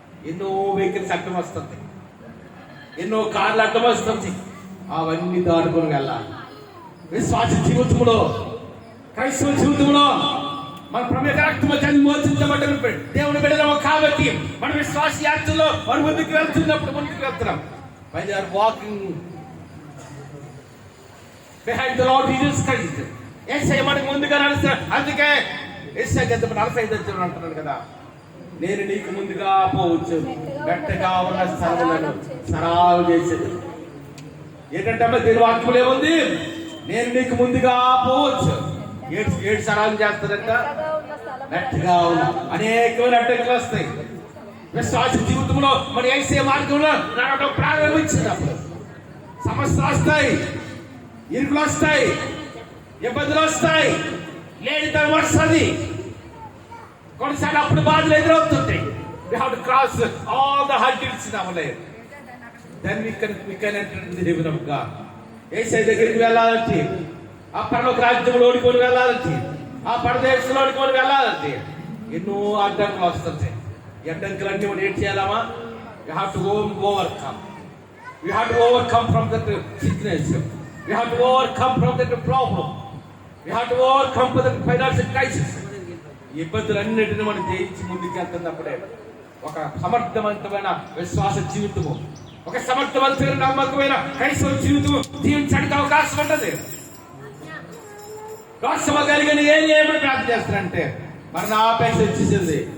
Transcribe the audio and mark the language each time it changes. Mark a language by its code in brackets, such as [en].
[te] ఎన్నో వెహికల్స్ అడ్డం వస్తుంది, ఎన్నో కార్లు అడ్డం వస్తుంది. అవన్నీ దాటుకొని వెళ్ళాలి. విశ్వాస జీవితంలో, క్రైస్తవ జీవితంలో మన ప్రభు రక్తము విమోచించబడ్డ దేవుని బిడ్డలము కాబట్టి మన విశ్వాస యాత్రలో మనం ముందుకు వెళ్తున్నాం. [en] When they are walking behind the Lord Jesus Christ, [te] యేసయ్య మనకు ముందుగా నడుస్తున్నాడు. అందుకే యేసయ్య 45 అంటున్నాడు కదా, నేను నీకు ముందుగా పోవచ్చు, గట్టిగా ఉన్న స్థలములను సరాలు చేసేది. ఏంటంటే దీని వాక్యంలో ఏముంది? నేను నీకు ముందుగా పోవచ్చు. ఏడు సరాలు చేస్తారంట. గట్టిగా ఉన్న అనేకమైన అడ్డంకులు వస్తాయి. విశ్వాస జీవితంలో మన యేసయ్య మార్గంలో నడవడం ప్రారంభించినప్పుడు సమస్యలు వస్తాయి, ఇరుకులు వస్తాయి, ఇబ్బందులు వస్తాయి, లేనితనం వస్తుంది. కొన్నిసార్లు అప్పుడు బాధలు ఎదురవుతుంటాయి. [en] We have to cross all the hurdles in our life. Then we can enter the heaven of God. [te] యేసయ్య దగ్గరికి వెళ్ళాలంటే, ఆ పరలోక రాజ్యంలో ఓడుకొని వెళ్ళాలంటే, ఆ పరదేశంలో ఓడుకొని వెళ్ళాలంటే ఎన్నో అడ్డంకులు వస్తుంటాయి. ఈ అడ్డంకులన్నీ మనం ఏం చేయాలమ్మా? [en] We have to overcome. We have to overcome from that sickness. We have to overcome from that problem. We have to overcome from that financial crisis. [te] ఈ ఇబ్బందులన్నిటిని మనం జయించి ముందుకు వెళ్తున్నప్పుడే ఒక సమర్థవంతమైన విశ్వాస జీవితము, ఒక సమర్థవంతమైన నమ్మకమైన క్రైస్తవ జీవితం జీవించడానికి అవకాశం ఉంటుంది. రాష్ట్ర కలిగిన ఏం చేయమని ప్రార్థన చేస్తారంటే, మరి నా ఆపేక్ష వచ్చేసింది.